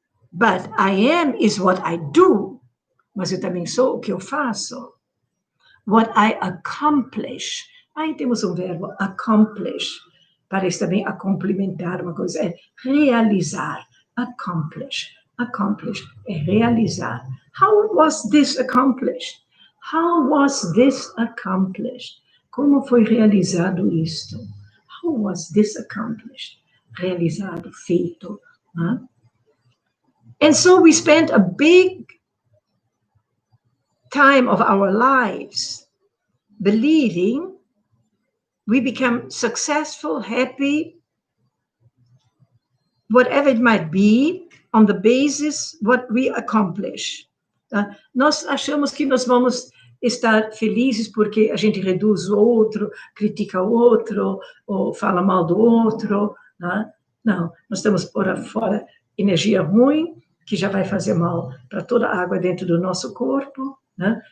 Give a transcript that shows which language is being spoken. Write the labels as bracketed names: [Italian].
[English] But I am is what I do, [Portuguese] mas eu também sou o que eu faço. [English] What I accomplish. [Portuguese] Aí temos um verbo, accomplish. Parece também a complementar uma coisa, é realizar. Accomplish. Accomplish é realizar. [English] How was this accomplished? How was this accomplished? [Portuguese] Como foi realizado isto? [English] How was this accomplished? [Portuguese] Realizado, feito. Né? [English] And so we spent a big time of our lives believing we become successful, happy, whatever it might be, on the basis what we accomplish. [Portuguese] Tá? Nós achamos que nós vamos estar felizes porque a gente reduz o outro, critica o outro, ou fala mal do outro. Tá? Não, nós temos por fora energia ruim, que já vai fazer mal para toda a água dentro do nosso corpo, né?